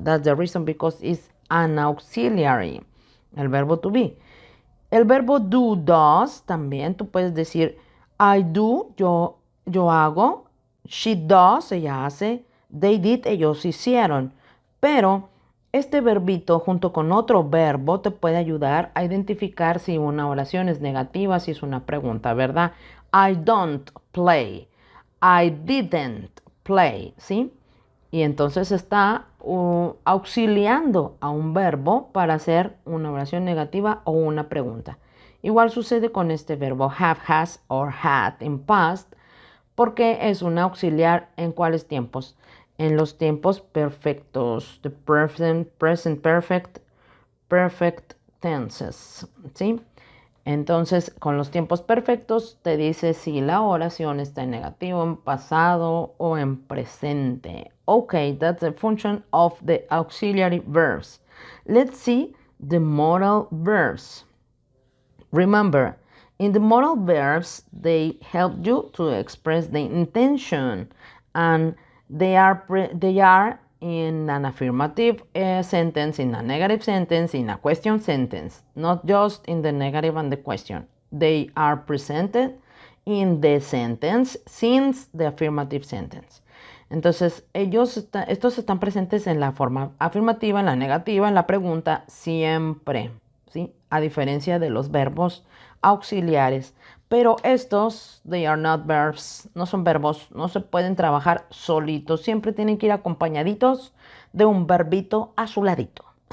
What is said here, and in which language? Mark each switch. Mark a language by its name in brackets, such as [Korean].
[English] That's the reason because it's an auxiliary, [Spanish] el verbo to be. El verbo do, does, también tú puedes decir [English] I do, [Spanish] yo hago. [English] She does, [Spanish] ella hace. [English] They did, [Spanish] ellos hicieron. Pero este verbito junto con otro verbo te puede ayudar a identificar si una oración es negativa, si es una pregunta, ¿verdad? [English] I don't play. I didn't play, ¿sí? [Spanish] Y entonces está auxiliando a un verbo para hacer una oración negativa o una pregunta. Igual sucede con este verbo [English] have, has or had in past, [Spanish] porque es un auxiliar en cuáles tiempos. En los tiempos perfectos, [English] the present perfect, perfect tenses, [Spanish] ¿sí? Entonces, con los tiempos perfectos te dice si la oración está en negativo, en pasado o en presente. [English] Okay, that's the function of the auxiliary verbs. Let's see the modal verbs. Remember, in the modal verbs, they help you to express the intention, and they are in an affirmative sentence, in a negative sentence, in a question sentence, not just in the negative and the question. They are presented in the sentence since the affirmative sentence. [Spanish] Entonces, estos están presentes en la forma afirmativa, en la negativa, en la pregunta, siempre, ¿sí? A diferencia de los verbos auxiliares. Pero estos, [English] they are not verbs, [Spanish] no son verbos, no se pueden trabajar solitos, siempre tienen que ir acompañaditos de un verbito a su ladito.